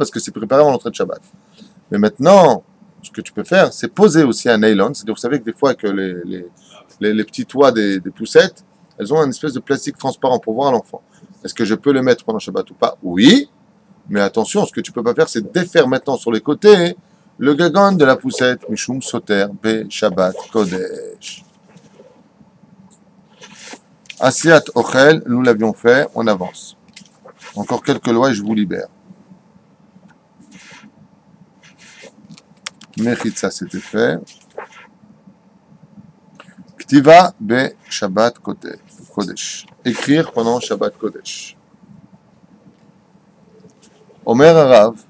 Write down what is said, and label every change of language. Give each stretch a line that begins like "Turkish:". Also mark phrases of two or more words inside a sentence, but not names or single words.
French: Parce que c'est préparé avant l'entrée de Shabbat. Mais maintenant, ce que tu peux faire, c'est poser aussi un nylon. C'est-à-dire, vous savez que des fois, que les petits toits des poussettes, elles ont une espèce de plastique transparent pour voir l'enfant. Est-ce que je peux le mettre pendant Shabbat ou pas? Oui. Mais attention, ce que tu peux pas faire, c'est défaire maintenant sur les côtés le gagan de la poussette.
Hebrew: משום סותר בשבת קודש. עשיית אוכל,
French: nous l'avions fait, on avance. Encore quelques lois et je vous libère. Mechitza, c'était fait.
Hebrew: כתיבה בשבת קודש.
French: Écrire pendant
Hebrew: שבת קודש. אומר הרב.